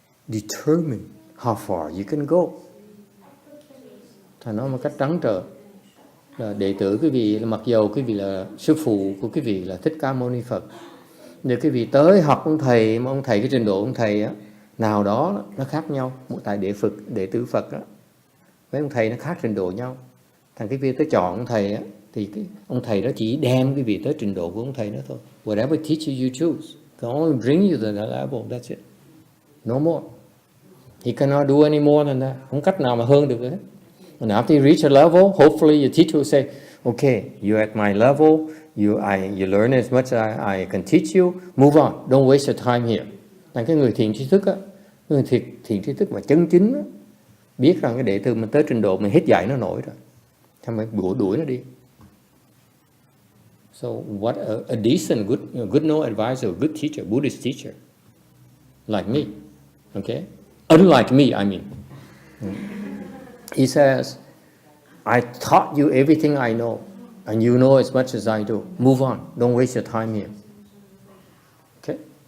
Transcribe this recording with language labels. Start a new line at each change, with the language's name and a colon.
English: Determine how far you can go.
Vietnamese: Thầy nói một cách trắng trợn là đệ tử quý vị, mặc dầu quý vị là sư phụ của quý vị là Thích Ca Mâu Ni Phật, nếu quý vị tới học ông thầy, mà ông thầy cái trình độ ông thầy á, nào đó nó khác nhau. Một tại đệ tử Phật á, với ông thầy nó khác trình độ nhau. Thành quý vị tới chọn ông thầy á, thì cái ông thầy đó chỉ đem quý vị tới trình độ của ông thầy đó thôi.
English: Whatever teacher you choose can only bring you to that level. That's it. No more. He cannot do any more than that.
Vietnamese: Không cách nào mà hơn được hết.
English: And after you reach a level, hopefully your teacher will say, okay, you're at my level, you learn as much as I can teach you, move on, don't waste your time here.
Vietnamese: Là cái người thiện tri thức á, người thiện tri thức mà chân chính á, biết rằng cái đệ tử mình tới trình độ mình hết dạy nó nổi rồi, thì mình đuổi nó đi.
English: So what a decent, good no advisor, good teacher, Buddhist teacher, like me, okay? Unlike me, I mean. He says, I taught you everything I know, and you know as much as I do. Move on. Don't waste your time here. Okay?